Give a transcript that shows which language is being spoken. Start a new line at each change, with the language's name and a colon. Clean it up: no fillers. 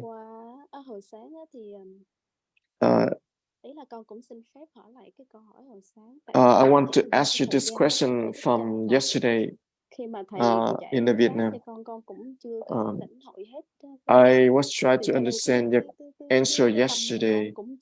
Vietnamese: Qua hồi sáng thì ý là con cũng xin phép hỏi lại cái câu hỏi hồi sáng.
English: I want to ask you this question from yesterday.
Vietnamese: Khi mà thầy
English: in the Vietnam,
Vietnamese: con cũng chưa có lĩnh hội hết.
English: I was trying to understand your answer yesterday.